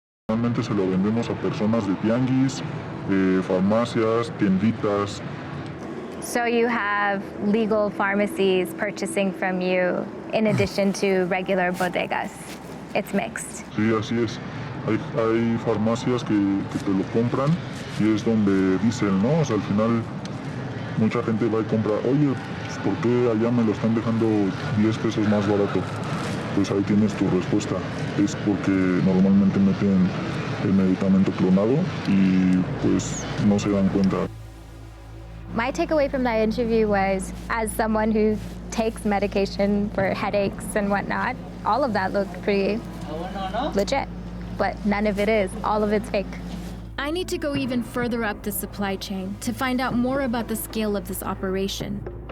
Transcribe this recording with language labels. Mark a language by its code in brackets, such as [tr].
[es] Normalmente se lo vendemos a personas de tianguis, farmacias, tienditas. [en] So you have legal pharmacies purchasing from you in addition to regular bodegas. It's mixed. [es] Sí, así es. Hay farmacias que te lo compran y es donde dicen, ¿no? O sea, al final mucha gente va y compra, oye, pues, ¿por qué allá me lo están dejando 10 pesos más barato? Pues ahí tienes tu respuesta. Es porque normalmente meten el medicamento clonado y pues no se dan cuenta. [en] My takeaway from that interview was, as someone who takes medication for headaches and whatnot, all of that looked pretty legit, but none of it is. All of it's fake. I need to go even further up the supply chain to find out more about the scale of this operation.